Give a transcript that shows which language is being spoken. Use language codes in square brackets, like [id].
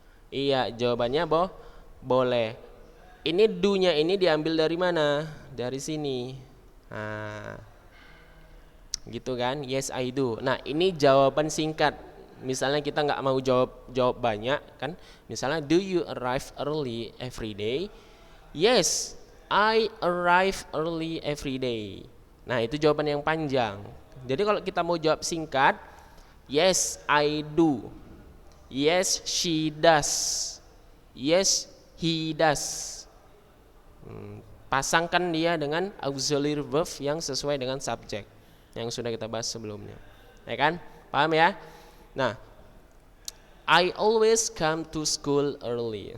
[id] Iya, jawabannya boleh. Ini do-nya ini diambil dari mana? Dari sini. Nah, gitu kan? [en] Yes, I do. [id] Nah, ini jawaban singkat. Misalnya kita nggak mau jawab banyak kan? [en] Misalnya, do you arrive early every day? Yes, I arrive early every day. [id] Nah, itu jawaban yang panjang. Jadi kalau kita mau jawab singkat, [en] yes, I do. Yes, she does. Yes, he does. [id] Pasangkan dia dengan auxiliary verb yang sesuai dengan subjek yang sudah kita bahas sebelumnya. Ya kan? Paham ya? [en] Nah, I always come to school early.